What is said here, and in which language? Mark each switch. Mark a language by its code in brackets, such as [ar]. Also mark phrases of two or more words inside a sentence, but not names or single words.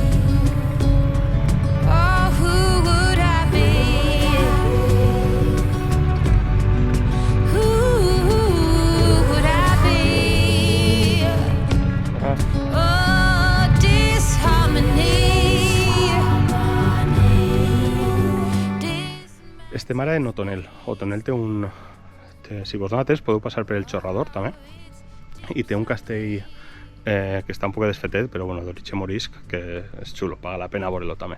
[en] Oh, who would I be? Who would I be? Oh, disharmony. [ca] Estem ara en Otonel. Otonel té si vos notes, podeu passar per el xorrador també, i té un castell que està un poc desfetet, però bueno, d'origen morisc, que és xulo, paga la pena veure-lo també.